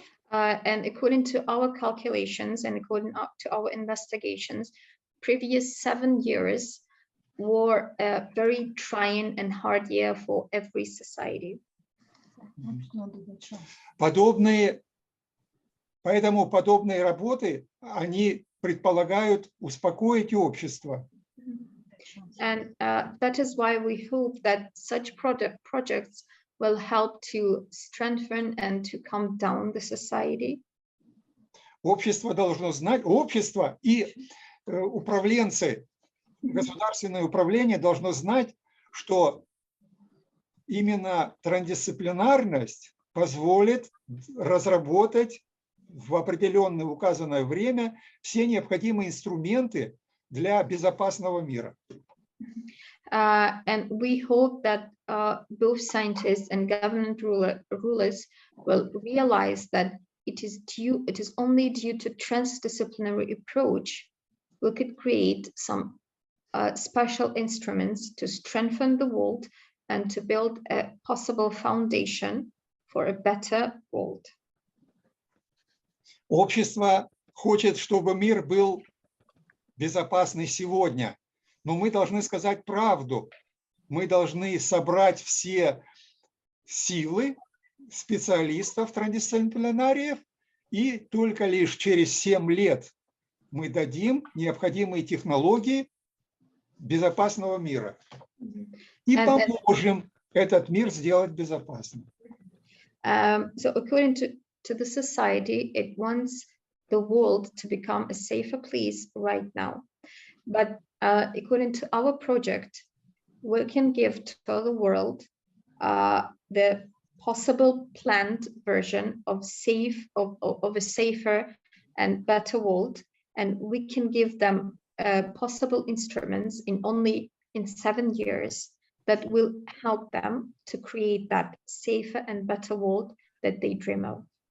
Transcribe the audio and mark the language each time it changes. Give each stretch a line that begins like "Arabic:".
English: And according to our calculations and according to our investigations, previous 7 years were a very trying and hard year for every society.
Russian: Поэтому подобные работы, они предполагают успокоить общество.
English: And that is why we hope that such projects will help to strengthen and to calm down the society.
Russian: Общество должно знать, общество и управленцы, государственное управление должно знать, что именно трансдисциплинарность позволит разработать в определенное указанное время все необходимые инструменты для безопасного мира.
English: And we hope that both scientists and government rulers will realize that it is only due to transdisciplinary approach we could create some special instruments to strengthen the world and to build a possible foundation for a better world.
Russian: Общество хочет, чтобы мир был безопасный сегодня, но мы должны сказать правду. Мы должны собрать все силы специалистов трансдисциплинариев, и только лишь через 7 лет мы дадим необходимые технологии безопасного мира и поможем этот мир сделать безопасным.
English: So according to the society, it wants the world to become a safer place right now. But according to our project, we can give to the world the possible planned version of a safer and better world, and we can give them possible instruments in 7 years that will help them to create that safer and better world that they dream of.